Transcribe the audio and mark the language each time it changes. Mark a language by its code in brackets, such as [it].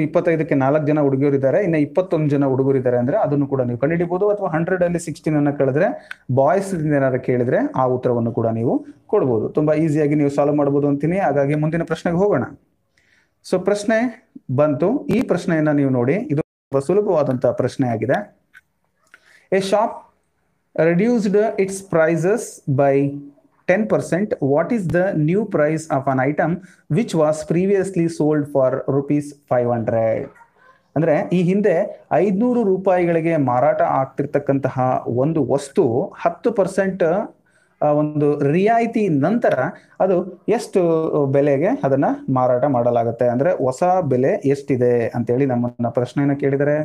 [kn] 25ಕ್ಕೆ 4 ಜನ ಹುಡುಗಿಯರಿದ್ದಾರೆ, ಇನ್ನು 21 ಜನ ಹುಡುಗರಿದ್ದಾರೆ ಅಂದ್ರೆ ಅದನ್ನು ಕೂಡ ನೀವು ಕಂಡುಹಿಡಿಬಹುದು. ಅಥವಾ 100 ಅಲ್ಲಿ 16 ಅನ್ನ ಕಳೆದ್ರೆ ಬಾಯ್ಸ್ ಏನಾದ್ರು ಕೇಳಿದ್ರೆ ಆ ಉತ್ತರವನ್ನು ಕೂಡ ನೀವು ಕೊಡ್ಬೋದು. ತುಂಬಾ ಈಸಿಯಾಗಿ ನೀವು ಸಾಲ್ವ್ ಮಾಡಬಹುದು ಅಂತೀನಿ. ಹಾಗಾಗಿ ಮುಂದಿನ ಪ್ರಶ್ನೆಗೆ ಹೋಗೋಣ. ಸೊ ಪ್ರಶ್ನೆ ಬಂತು. ಈ ಪ್ರಶ್ನೆಯನ್ನ ನೀವು ನೋಡಿ, ಇದು ತುಂಬಾ ಸುಲಭವಾದಂತಹ ಪ್ರಶ್ನೆ ಆಗಿದೆ. [en] A shop reduced its prices by 10%. What is the new price of an item which was previously sold for rupees 500? [kn] ಅಂದ್ರೆ ಈ ಹಿಂದೆ 500 ರೂಪಾಯಿಗಳಿಗೆ ಮಾರಾಟ ಆಗ್ತಿರ್ತಕ್ಕಂತಹ ಒಂದು ವಸ್ತು 10% ಒಂದು ರಿಯಾಯಿತಿ ನಂತರ ಅದು ಎಷ್ಟು ಬೆಲೆಗೆ ಅದನ್ನ ಮಾರಾಟ ಮಾಡಲಾಗುತ್ತೆ, ಅಂದ್ರೆ ಹೊಸ ಬೆಲೆ ಎಷ್ಟಿದೆ ಅಂತೇಳಿ ನಮ್ಮನ್ನ ಪ್ರಶ್ನೆಯನ್ನ ಕೇಳಿದರೆ.